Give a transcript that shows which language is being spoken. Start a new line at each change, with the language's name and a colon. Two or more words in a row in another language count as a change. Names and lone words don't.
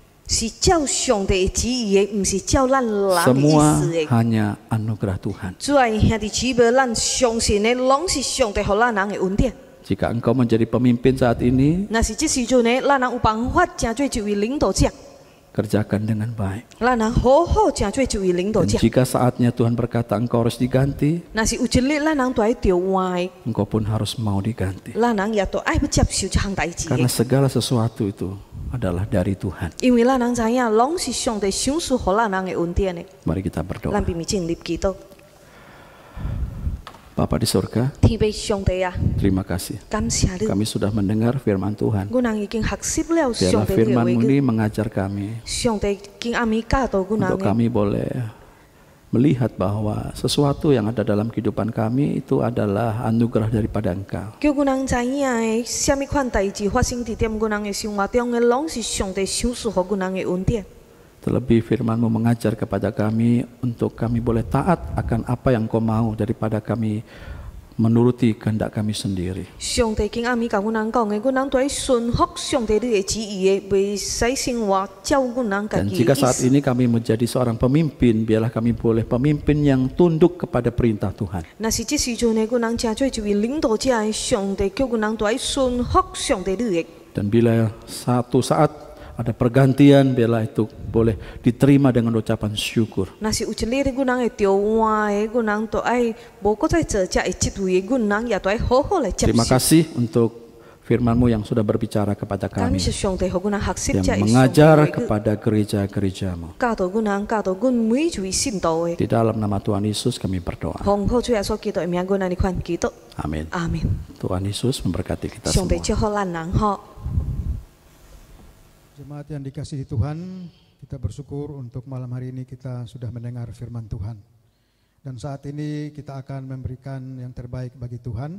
Min Nan Chinese: 是照上帝的旨意的，唔是照咱人的意
Indonesian: Semua
Min Nan Chinese: 思的。
Indonesian: hanya anugerah Tuhan.
Min Nan Chinese: 主爱兄弟姊妹，咱相信的，拢是上帝互咱人的恩典。
Indonesian: Jika engkau menjadi pemimpin saat ini,
Min Nan Chinese: 那是这时阵呢，咱人有办法真做一位领导者，
Indonesian: kerjakan dengan baik.
Min Nan Chinese: 咱人好好真做一位领导
Indonesian: Dan
Min Nan Chinese: 者。
Indonesian: jika saatnya Tuhan berkata engkau harus diganti,
Min Nan Chinese: 那是有一日，咱人都爱调换的，
Indonesian: engkau pun harus mau diganti.
Min Nan Chinese: 咱人也都爱要接受这项代志
Indonesian: Karena
Min Nan Chinese: 的。
Indonesian: segala sesuatu itu adalah dari Tuhan.
Min Nan Chinese: 因为咱人知影，拢是上帝赏赐互咱人的恩典的。
Indonesian: Mari kita berdoa.
Min Nan Chinese: 咱并咪尽力祈祷，
Indonesian: Bapa di surga,
Min Nan Chinese: 天父上帝啊，
Indonesian: terima kasih.
Min Nan Chinese: 感谢你，
Indonesian: Kami sudah mendengar firman Tuhan.
Min Nan Chinese: 阮人已經學習了
Indonesian: Biarlah
Min Nan Chinese: 上帝的話
Indonesian: firman-Mu
Min Nan Chinese: 語，
Indonesian: ini mengajar kami
Min Nan Chinese: 上帝經暗暝教導阮
Indonesian: untuk
Min Nan Chinese: 人的，
Indonesian: kami boleh melihat bahwa sesuatu yang ada dalam kehidupan kami itu adalah anugerah daripada Engkau.
Min Nan Chinese: 叫阮人知影的，什麼款代志發生伫點阮人的生活中的，攏是上帝賞賜互阮人的恩典。
Indonesian: Terlebih firman-Mu mengajar kepada kami untuk kami boleh taat akan apa yang Kau mau daripada kami menuruti kehendak kami sendiri.
Min Nan Chinese: 上帝經暗暝甲阮人講的，阮人都要順服上帝你的旨意的，袂使生活照阮人家
Indonesian: Dan
Min Nan Chinese: 己
Indonesian: jika
Min Nan Chinese: 的意
Indonesian: saat
Min Nan Chinese: 思。
Indonesian: ini kami menjadi seorang pemimpin, biarlah kami boleh pemimpin yang tunduk kepada perintah Tuhan.
Min Nan Chinese: 若是這時陣呢，阮人真做一位領導者的，上帝叫阮人都要順服上帝你的。
Indonesian: Dan bila satu saat ada pergantian, biarlah itu boleh diterima dengan ucapan syukur.
Min Nan Chinese: 若是有一日阮人會調換的，阮人都愛無搁再做這個職位的，阮人也都要好好來接
Indonesian: Terima
Min Nan Chinese: 受。
Indonesian: kasih untuk firman-Mu yang sudah berbicara kepada
Min Nan Chinese: 感
Indonesian: kami,
Min Nan Chinese: 謝上帝，互阮人學習
Indonesian: yang
Min Nan Chinese: 這個上帝
Indonesian: mengajar
Min Nan Chinese: 的話語，
Indonesian: kepada gereja-gereja-Mu.
Min Nan Chinese: 教導阮人，教導阮每一位信徒的。
Indonesian: Di dalam nama Tuhan Yesus kami berdoa.
Min Nan Chinese: 奉靠主耶穌基督的名，阮人款祈禱，
Indonesian: Amin.
Min Nan Chinese: 阿門。
Indonesian: Tuhan Yesus memberkati kita
Min Nan Chinese: 上帝
Indonesian: semua.
Min Nan Chinese: 祝福咱人吼。
Indonesian: Jemaat yang dikasihi Tuhan, kita bersyukur untuk malam hari ini kita sudah mendengar firman Tuhan. Dan saat ini kita akan memberikan yang terbaik bagi Tuhan.